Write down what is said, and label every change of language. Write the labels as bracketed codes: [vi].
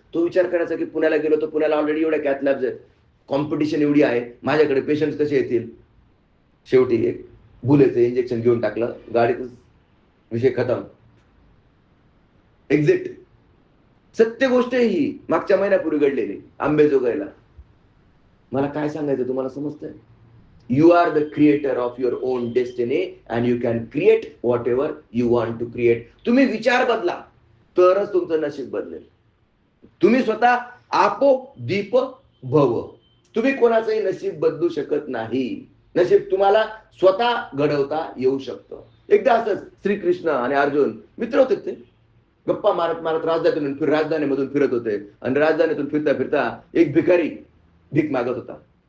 [mr] तो विचार करायचा की पुण्याला गेलो तर पुण्याला ऑलरेडी एवढ्या कॅथ लॅब्स आहेत, कॉम्पिटिशन एवढी आहे, माझ्याकडे पेशंट्स कसे येतील. शेवटी एक बुलेचं इंजेक्शन घेऊन टाकलं, गाडीतच विषय खतम, एक्झिट. सत्य गोष्ट आहे ही, मागच्या महिन्यापूर्वी घडलेली अंबेजोगाईला. मला काय सांगायचं तुम्हाला समजतंय? [en] You are the creator of your own destiny and you can create whatever you want to create. [mr] तुम्ही विचार बदला तरच तुमचं नशीब बदलेल. तुम्ही स्वतः आपो दीप भव. तुम्ही कोणाचंही नशीब बदलू शकत नाही. नशीब तुम्हाला स्वतः घडवता येऊ शकतं. एकदा असंच श्रीकृष्ण आणि अर्जुन मित्र होते, ते गप्पा मारत राजधानीमधून फिरत होते, आणि राजधानीतून फिरता फिरता एक भिकारी भीक मागत होता.